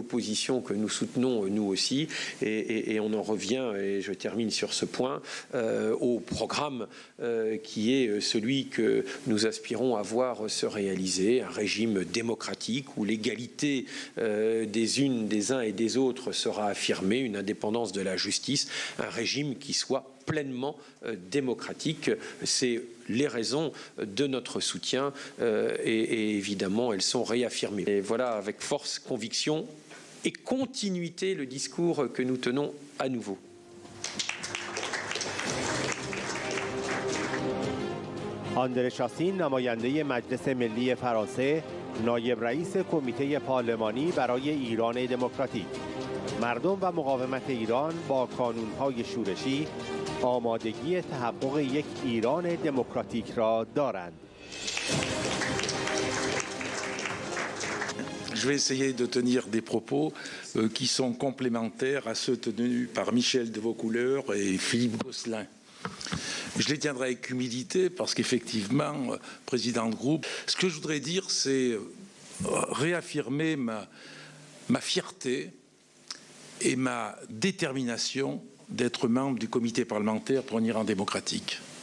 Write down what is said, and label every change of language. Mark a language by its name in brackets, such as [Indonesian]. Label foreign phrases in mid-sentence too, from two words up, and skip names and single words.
[French] l'opposition que nous soutenons nous aussi, et on en revient, et je termine sur ce point, au programme qui est celui que nous aspirons à voir se réaliser, un régime démocratique où l'égalité des uns et des autres sera affirmée, une indépendance de la justice, un régime qui soit pleinement démocratique. C'est les raisons de notre soutien et évidemment elles sont réaffirmées. Et voilà avec force, conviction et continuité le discours que nous tenons à nouveau. [Persian] آندره شاسین نماینده مجلس ملی فرانسه نایب رئیس کمیته پارلمانی برای ایران دموکراتیک مردم و مقاومت ایران با کانون‌های شورشی آمادگی تحقق یک ایران دموکراتیک را دارند. [French] Je vais essayer de tenir des propos qui sont complémentaires à ceux tenus par Michel de Vaucouleurs et Philippe Gosselin. Je les tiendrai avec humilité parce qu'effectivement, président de groupe, ce que je voudrais dire, c'est réaffirmer ma fierté et ma détermination d'être membre du comité parlementaire pour un Iran démocratique.